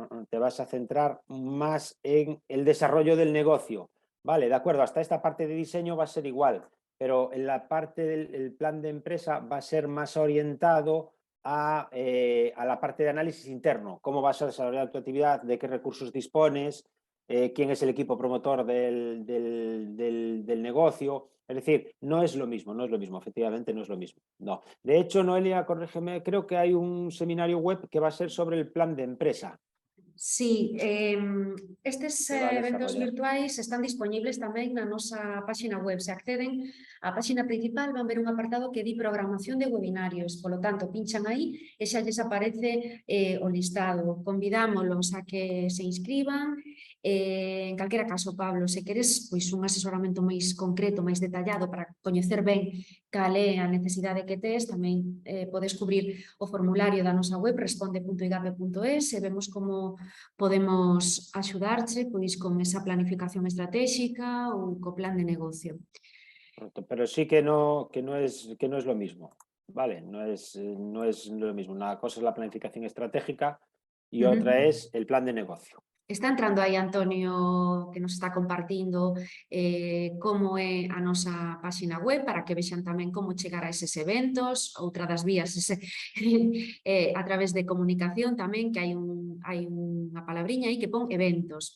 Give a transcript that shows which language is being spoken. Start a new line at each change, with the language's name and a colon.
Spanish: te vas a centrar más en el desarrollo del negocio, ¿vale? De acuerdo, hasta esta parte de diseño va a ser igual, pero en la parte del plan de empresa va a ser más orientado a la parte de análisis interno, cómo vas a desarrollar tu actividad, de qué recursos dispones, quién es el equipo promotor del negocio. Es decir, no es lo mismo, efectivamente no es lo mismo. No. De hecho, Noelia, corrígeme, creo que hay un seminario web que va a ser sobre el plan de empresa.
Galician: Sí, estes eventos
Spanish: desarrollar.
Galician: virtuais están disponibles tamén na nosa páxina web. Se acceden á páxina principal van ver un apartado que di programación de webinarios. Polo tanto, pinchan aí e xa lles aparece o listado. Convidámoslos a que se inscriban. En calquera caso, Pablo, se queres pois, un asesoramento máis concreto, máis detallado para coñecer ben cal é a necesidade que tes, tamén podes cubrir o formulario da nosa web responde.igape.es e vemos como podemos axudarche pois, con esa planificación estratégica ou co plan de negocio.
Spanish: Pero sí que no es lo mismo, ¿vale? No es lo mismo. Una cosa es la planificación estratégica y otra es el plan de negocio.
Galician: Está entrando aí Antonio que nos está compartindo como é a nosa páxina web para que vexan tamén como chegar a eses eventos. Outra das vías a través de comunicación tamén, que hai unha palabriña aí que pon eventos.